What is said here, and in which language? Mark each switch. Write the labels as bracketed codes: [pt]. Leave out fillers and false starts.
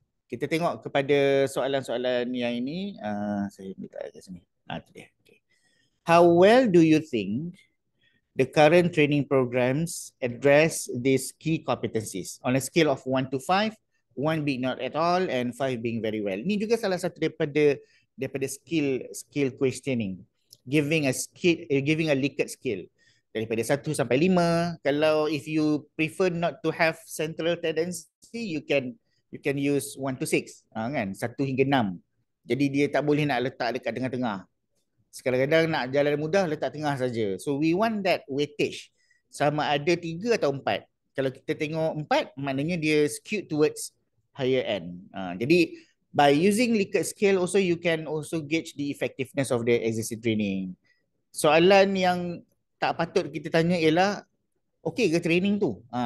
[ms] Kita tengok kepada soalan-soalan yang ini. Saya minta ke sini. Itu dia. Okay. [en] How well do you think the current training programs address these key competencies on a scale of 1 to 5, 1 being not at all and 5 being very well? [ms] Ini juga salah satu daripada skill questioning. [en] Giving a Likert scale [ms] daripada 1 sampai 5. Kalau [en] if you prefer not to have central tendency, you can use 1 to 6, [ms] kan? 1 hingga 6. Jadi dia tak boleh nak letak dekat tengah-tengah. Kadang-kadang nak jalan mudah letak tengah saja. [en] So we want that weightage. [ms] Sama ada 3 atau 4. Kalau kita tengok 4, maknanya dia [en] skewed towards higher end. [ms] Jadi [en] by using Likert scale also you can also gauge the effectiveness of the existing training. [ms] Soalan yang tak patut kita tanya ialah okey ke training tu?